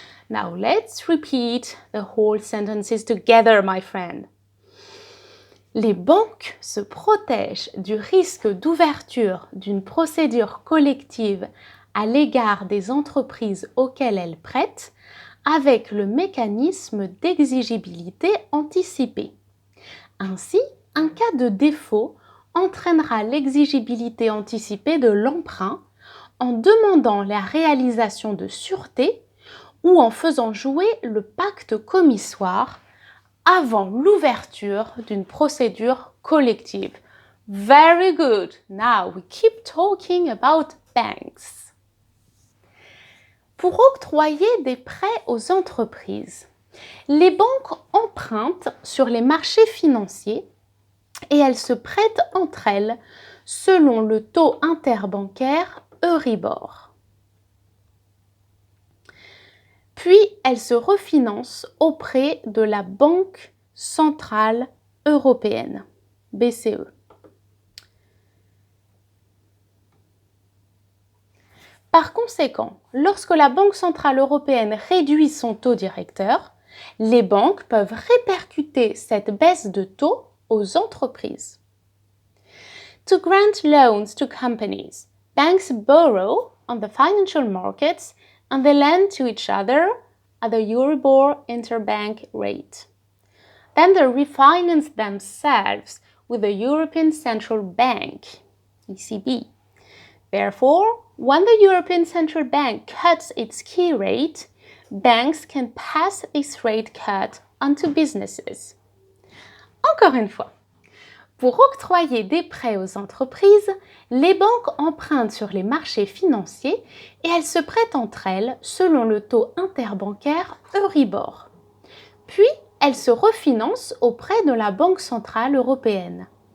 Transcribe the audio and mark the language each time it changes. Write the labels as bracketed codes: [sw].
[en] Now let's repeat the whole sentences together, my friend. [fr] Les banques se protègent du risque d'ouverture d'une procédure collective à l'égard des entreprises auxquelles elles prêtent avec le mécanisme d'exigibilité anticipée. Ainsi, un cas de défaut entraînera l'exigibilité anticipée de l'emprunt en demandant la réalisation de sûreté ou en faisant jouer le pacte commissoire avant l'ouverture d'une procédure collective. [en] Very good. Now we keep talking about banks. [fr] Pour octroyer des prêts aux entreprises, les banques empruntent sur les marchés financiers et elles se prêtent entre elles selon le taux interbancaire Euribor. Puis elles se refinancent auprès de la Banque centrale européenne, BCE. Par conséquent, lorsque la Banque centrale européenne réduit son taux directeur, les banques peuvent répercuter cette baisse de taux aux entreprises. [en] To grant loans to companies, banks borrow on the financial markets and they lend to each other at the Euribor interbank rate. Then they refinance themselves with the European Central Bank, ECB. Therefore, when the European Central Bank cuts its key rate, banks can pass this rate cut onto businesses. [fr] Encore une fois, pour octroyer des prêts aux entreprises, les banques empruntent sur les marchés financiers et elles se prêtent entre elles selon le taux interbancaire Euribor. Puis, elles se refinancent auprès de la Banque centrale européenne.